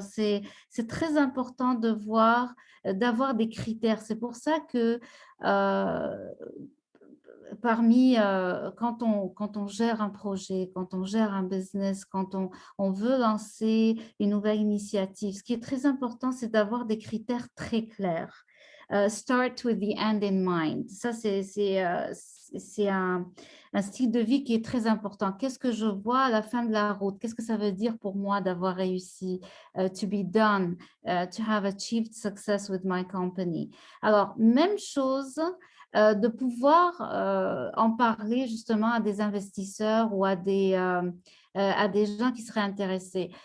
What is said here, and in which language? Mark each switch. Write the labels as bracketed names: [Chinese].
[French] C'est très important de voir, d'avoir des critères. C'est pour ça que quand on gère un projet, quand on gère un business, quand on veut lancer une nouvelle initiative, ce qui est très important, c'est d'avoir des critères très clairs. [English] Start with the end in mind. [French] Ça, c'est un style de vie qui est très important. Qu'est-ce que je vois à la fin de la route? Qu'est-ce que ça veut dire pour moi d'avoir réussi? [English] To be done, to have achieved success with my company. [French] Alors, même chose, de pouvoir en parler justement à des investisseurs ou à des gens qui seraient intéressés.